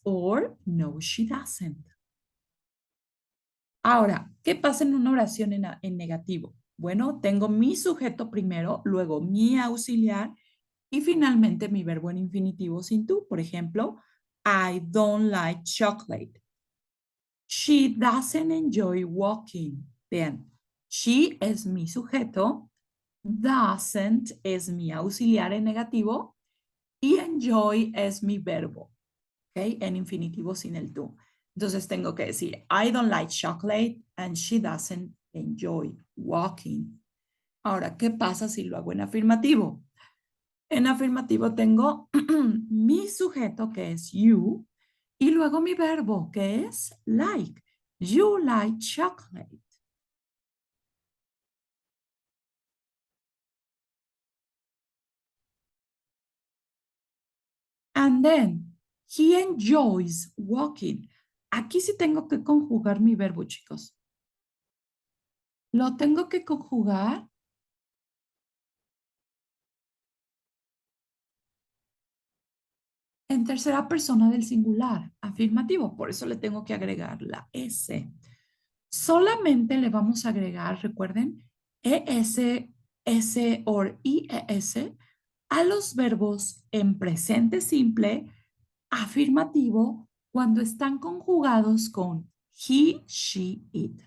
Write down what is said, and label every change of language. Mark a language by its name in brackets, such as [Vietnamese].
[English] Or no, she doesn't. [Spanish] Ahora, ¿qué pasa en una oración en negativo? Bueno, tengo mi sujeto primero, luego mi auxiliar y finalmente mi verbo en infinitivo sin tú. Por ejemplo, [English] I don't like chocolate. She doesn't enjoy walking. [Spanish] Bien, she es mi sujeto, doesn't es mi auxiliar en negativo y enjoy es mi verbo, ¿ok? En infinitivo sin el tú. Entonces tengo que decir, [English] I don't like chocolate and she doesn't enjoy walking. [Spanish] Ahora, ¿qué pasa si lo hago en afirmativo? En afirmativo tengo mi sujeto que es you y luego mi verbo que es like. [English] You like chocolate. And then he enjoys walking. [Spanish] Aquí sí tengo que conjugar mi verbo, chicos. Lo tengo que conjugar en tercera persona del singular, afirmativo. Por eso le tengo que agregar la S. Solamente le vamos a agregar, recuerden, ES, S o IES a los verbos en presente simple, afirmativo, cuando están conjugados con he, she, it.